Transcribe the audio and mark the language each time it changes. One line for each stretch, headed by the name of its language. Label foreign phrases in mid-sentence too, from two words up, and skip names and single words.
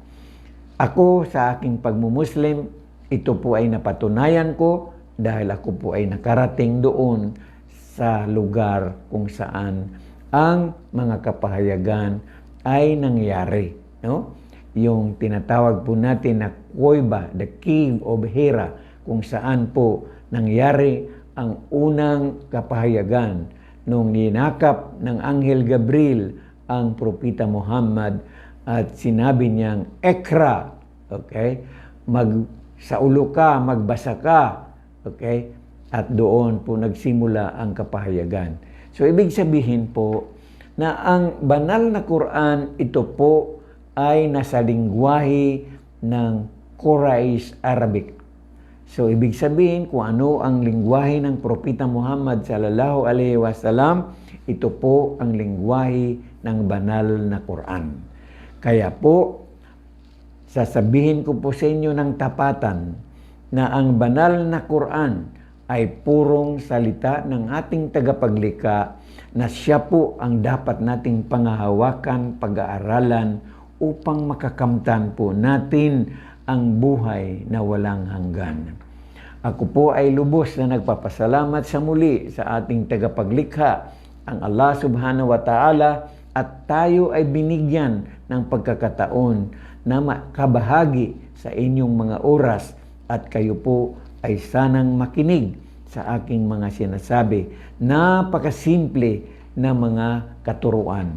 Filipino: Ako sa aking pagmumuslim, ito po ay napatunayan ko dahil ako po ay nakarating doon sa lugar kung saan ang mga kapahayagan ay nangyari. No? Yung tinatawag po natin na Kuweba,
English: the Cave of Hira,
Filipino: kung saan po nangyari ang unang kapahayagan nung ninakap ng Anghel Gabriel ang Propeta Muhammad at sinabi niyang, Ekra, okay? Magsaulo ka, magbasa ka, okay? At doon po nagsimula ang kapahayagan. So, ibig sabihin po na ang banal na Quran, ito po ay nasa lingwahe ng Quraysh Arabic. So, ibig sabihin kung ano ang lingwahe ng Propeta Muhammad
Arabic: صلى الله عليه وسلم,
Filipino: ito po ang lingwahe ng banal na Quran. Kaya po, sasabihin ko po sa inyo ng tapatan na ang banal na Quran ay purong salita ng ating tagapaglikha na siya po ang dapat nating pangahawakan, pag-aaralan upang makakamtan po natin ang buhay na walang hanggan. Ako po ay lubos na nagpapasalamat sa muli sa ating tagapaglikha, ang Allah
Arabic: سبحانه وتعالى,
Filipino: at tayo ay binigyan ng pagkakataon na makabahagi sa inyong mga oras at kayo po ay sanang makinig sa aking mga sinasabi. Napakasimple na mga katuruan.